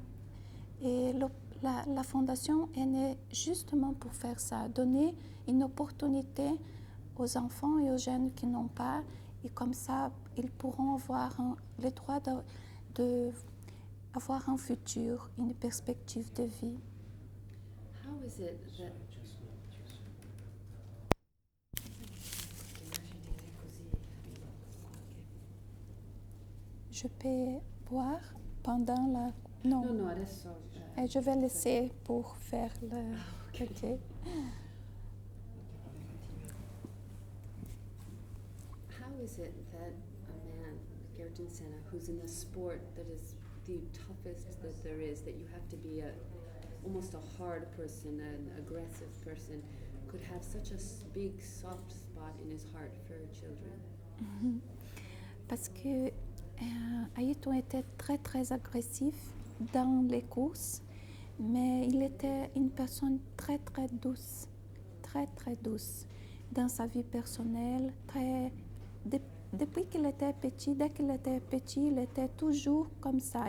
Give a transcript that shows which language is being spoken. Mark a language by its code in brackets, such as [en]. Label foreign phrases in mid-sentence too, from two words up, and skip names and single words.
[fr] Et la fondation est née justement pour faire ça, donner une opportunité aux enfants et aux jeunes qui n'ont pas. Et comme ça, ils pourront avoir le droit d'avoir un futur, une perspective de vie. [en] How is it that [fr] Je peux boire pendant la... Non, [it] No, adesso. [fr] Et je vais laisser pour faire le... Ok. [en] How is it that a man, like Ayrton Senna, who's in a sport that is the toughest that there is, that you have to be almost a hard person, an aggressive person, could have such a big soft spot in his heart for children? [fr] Parce que Ayrton était très très agressif dans les courses, mais il était une personne très très douce dans sa vie personnelle. Depuis qu'il était petit, dès qu'il était petit, il était toujours comme ça.